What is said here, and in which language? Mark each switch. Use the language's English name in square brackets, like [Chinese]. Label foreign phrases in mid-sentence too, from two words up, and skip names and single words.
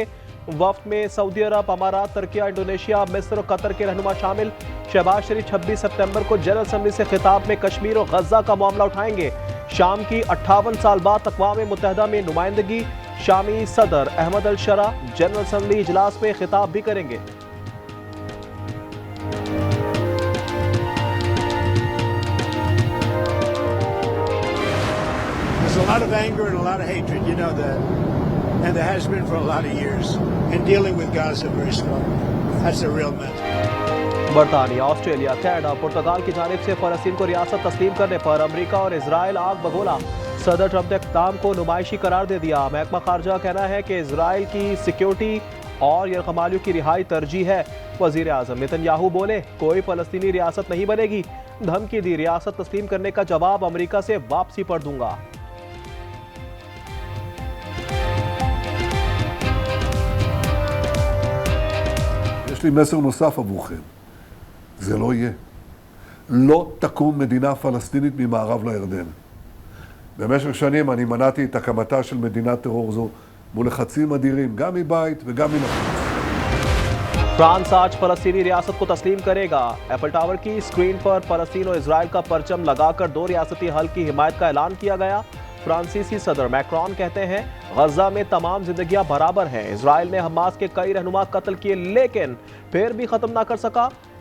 [Urdu] وفد میں سعودی عرب، امارات، ترکیہ، انڈونیشیا، مصر اور قطر کے رہنما شامل. شہباز شریف 26 ستمبر کو جنرل اسمبلی سے خطاب میں کشمیر اور غزہ کا معاملہ اٹھائیں گے. شام کی 58 سال بعد اقوام متحدہ میں نمائندگی. شامی صدر احمد الشرع جنرل اسمبلی اجلاس میں خطاب بھی کریں گے. [English] There's a lot of anger and a lot of hatred, you know that, and there has been for a lot of years. And dealing with Gaza very strongly. That's a real mess. [Urdu] برطانیہ، آسٹریلیا، کینیڈا، پرتگال کی جانب سے فلسطین کو ریاست تسلیم کرنے پر امریکہ اور اسرائیل آگ بگولا. صدر ٹرمپ نے اقدام کو نمائشی قرار دے دیا۔ محکمہ خارجہ کا کہنا ہے کہ اسرائیل کی سیکیورٹی اور یرغمالیوں کی رہائی ترجیح ہے. وزیر اعظم نیتن یاہو بولے، کوئی فلسطینی ریاست نہیں بنے گی. دھمکی دی، ریاست تسلیم کرنے کا جواب امریکہ سے واپسی پر دوں گا. [Hebrew] יש לי מסר נוסף עבורכם. זה לא יהיה. לא תקום מדינה פלסטינית ממערב לירדן. במשך שנים אני מנעתי את הקמתה של מדינת טרור זו מול לחצים אדירים, גם מבית וגם מן החוץ. [Urdu] فرانس آج فلسطینی ریاست کو تسلیم کرے گا. ایفل ٹاور کی اسکرین پر فلسطین اور اسرائیل کا پرچم لگا کر 2 ریاستی حل کی حمایت کا اعلان کیا گیا. فرانسیسی صدر میکرون کہتے ہیں غزہ میں تمام زندگیاں برابر ہیں. اسرائیل نے حماس کے کئی رہنما قتل کیے لیکن پھر بھی ختم نہ کر سکا.